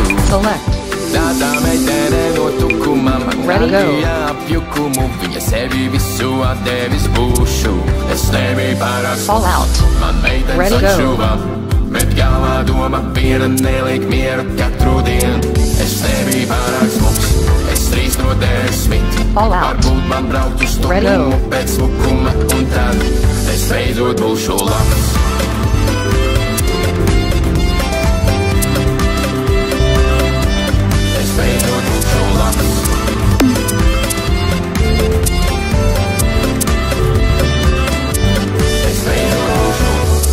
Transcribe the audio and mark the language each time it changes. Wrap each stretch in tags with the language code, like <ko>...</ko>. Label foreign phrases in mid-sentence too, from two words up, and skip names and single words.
<en>Select.</en> <lv>Tāda meitene no tukuma man</lv> <en>Ready, go.</en> <lv>radīja apjukumu. Viņa sevi visu atdevis būšu. Es nebiju pārāk</lv> <en>Fall out.</en> <lv>Man meitenes</lv> <en>Ready, go.</en> <lv>atšuva, bet galvā doma viena neliek mieru katru dienu. Es nebiju pārāk smuks, es 3 no 10.</lv> <en>Fall out.</en> <lv>Varbūt man braukt uz</lv> <en>Ready,</en> <lv>tukumu</lv> <en>go.</en> <lv>pēc smukuma, un tad es beidzot būšu labs. Es beidzot būšu labs. Es beidzot būšu.</lv>